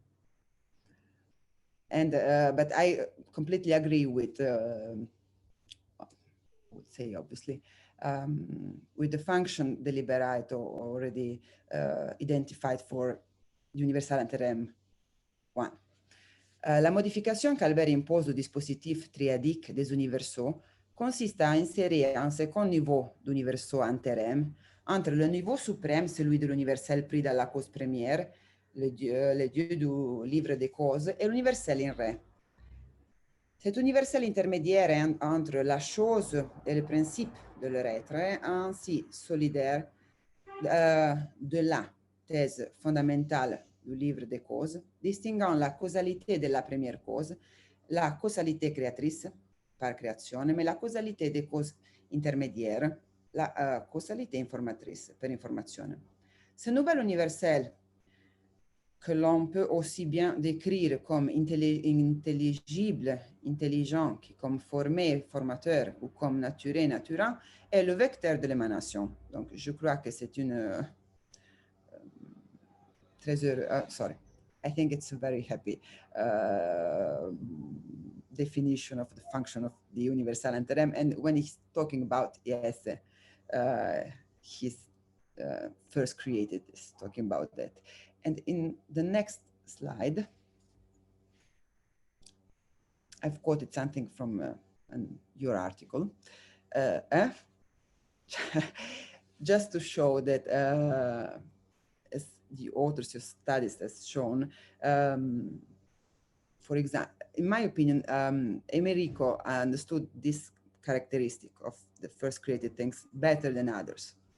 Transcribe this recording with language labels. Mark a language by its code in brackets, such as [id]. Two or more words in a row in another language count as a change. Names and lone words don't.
[en] And but I completely agree with, I would say obviously, with the function deliberato already identified for Universal Theorem 1. [fr] La modification qu'Albert impose au dispositif triadique des universaux consiste à insérer un second niveau d'universaux en théorème entre le niveau suprême, celui de l'universel pris dans la cause première, le dieu du livre des causes, et l'universel in ré. Cet universel intermédiaire entre la chose et le principe de leur être est ainsi solidaire de la thèse fondamentale du livre des causes, distinguant la causalité de la première cause, la causalité créatrice par création, mais la causalité des causes intermédiaires, la causalité informatrice [it] per informazione. [fr] Ce nouvel universel que l'on peut aussi bien décrire comme intelligible, intelligent, comme formé, formateur, ou comme naturé, naturant, est le vecteur de l'émanation. Donc, je crois que c'est une très heureux, [en] sorry, I think it's a very happy definition of the function of the universal theorem. And when he's talking about, yes, his first created is talking about that. And in the next slide, I've quoted something from your article, just to show that as the authors of studies has shown, for example, in my opinion, Americo understood this characteristic of the first created things better than others.